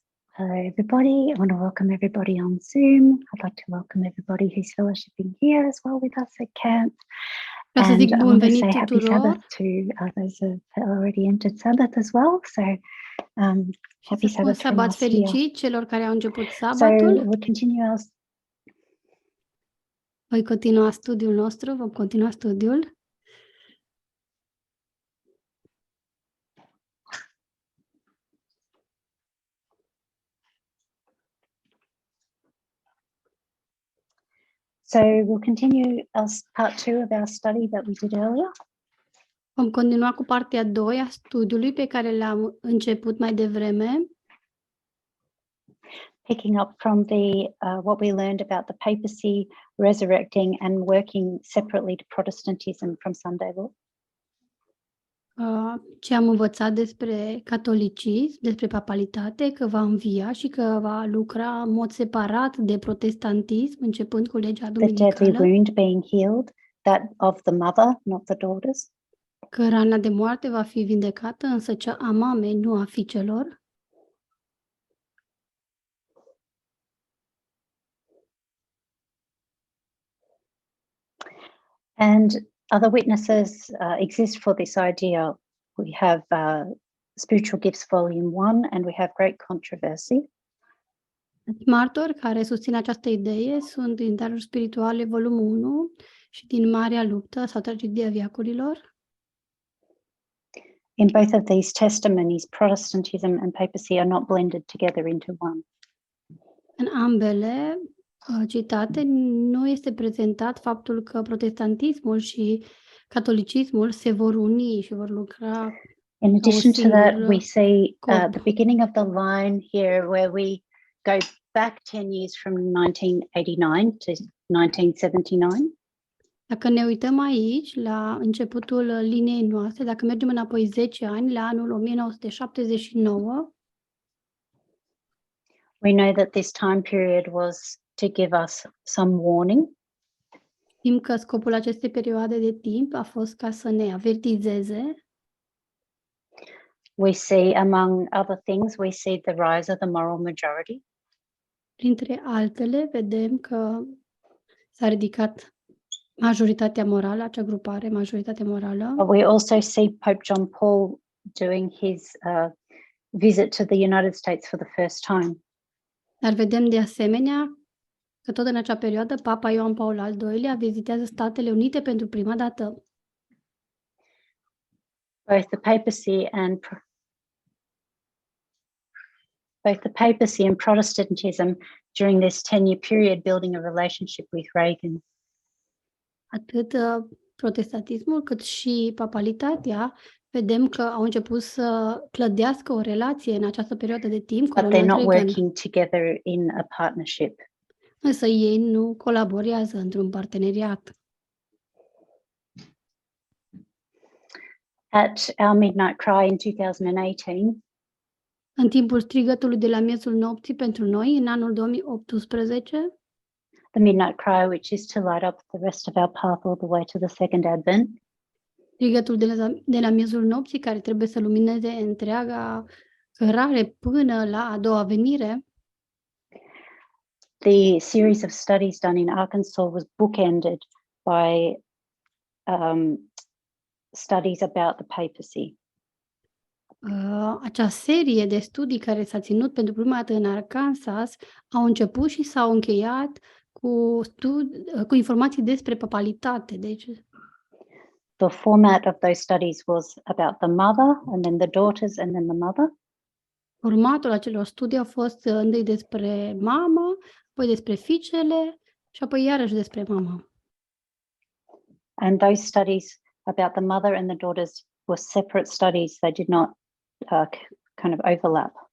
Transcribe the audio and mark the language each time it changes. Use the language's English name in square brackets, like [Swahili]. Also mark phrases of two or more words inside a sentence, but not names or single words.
[English] Hello, everybody. I want to welcome everybody on Zoom. I'd like to welcome everybody who's fellowshipping here as well with us at camp. [Romanian] Vreau să [English] And [Romanian] zic [English] I [Romanian] bun [English] want to [Romanian] venit [English] say happy Sabbath [Romanian] tuturor [English] to those who have already entered Sabbath as well. So [Romanian] și [English] happy [Romanian] să spun [English] Sabbath from [Romanian] sabat [English] us here. [Romanian] fericit celor care au început [English] So [Romanian] sabatul. [English] we'll continue our [Romanian] Vom continua studiul. [English] So we'll continue as part 2 of our study that we did earlier. [Romanian] Vom continua cu partea 2 a studiului pe care l-am început mai devreme, [English] Picking up from what we learned about the papacy resurrecting and working separately to Protestantism from Sunday law. [Romanian] ce am învățat despre catolicism, despre papalitate, că va învia și că va lucra în mod separat de protestantism, începând cu legea [English] The deadly [Romanian] duminicală, [English] wound being healed, that of the mother, not the daughters. [Romanian] că rana de moarte va fi vindecată, însă cea a mamei, nu a fiicelor. [English] And other witnesses exist for this idea. We have Spiritual Gifts Volume 1 and we have Great Controversy. [Romanian] Martori care susțin această idee sunt din Daruri Spirituale, volumul 1 și din Marea Luptă sau Tragedia Veacurilor. [English] In both of these testimonies, Protestantism and papacy are not blended together into one. [Romanian] În ambele citate nu este prezentat faptul că protestantismul și catolicismul se vor uni și vor lucra. [English] In addition to that, we [Romanian] singur [English] see [Romanian] corp. [English] the beginning of the line here where we go back 10 years from 1989 to 1979. [Romanian] Dacă ne uităm aici, la începutul liniei noastre, dacă mergem înapoi 10 ani, la anul 1979, [English] We know that this time period was to give us some warning. [Romanian] știm că scopul acestei perioade de timp a fost ca să ne avertizeze. [English] We see, among other things, we see the rise of the moral majority. [Romanian] Printre altele, vedem că s-a ridicat majoritatea morală, acea grupare, majoritatea morală. [English] But we also see Pope John Paul doing his visit to the United States for the first time. [Romanian] Dar vedem de asemenea că tot în acea perioadă Papa Ioan Paul al II-lea vizitează Statele Unite pentru prima dată. [English] Both the papacy and Protestantism during this 10-year period building a relationship with Reagan. [Romanian] Atât protestantismul cât și papalitatea vedem că au început să clădească o relație în această perioadă de timp cu [English] But they're Ronald not Reagan. working together in a partnership. [Romanian] Însă ei nu colaborează într-un parteneriat. [English] At our midnight cry in 2018, [Romanian] În timpul strigătului de la miezul nopții pentru noi, în anul 2018, [English] the midnight cry, which is to light up the rest of our path all the way to the second advent, [Romanian] strigătul de la miezul nopții, care trebuie să lumineze întreaga cărare până la a doua venire, [English] the series of studies done in Arkansas was bookended by studies about the papacy. [Romanian] acea serie de studii care s-a ținut pentru prima dată în Arkansas au început și s-au încheiat cu informații despre papalitate. Deci, [English] The format of those studies was about the mother and then the daughters and then the mother. [Romanian] formatul acelor studii a fost întâi despre mamă, apoi despre fiicele și apoi iarăși despre mamă. [English] And those studies about the mother and the daughters were separate studies. They did not kind of overlap.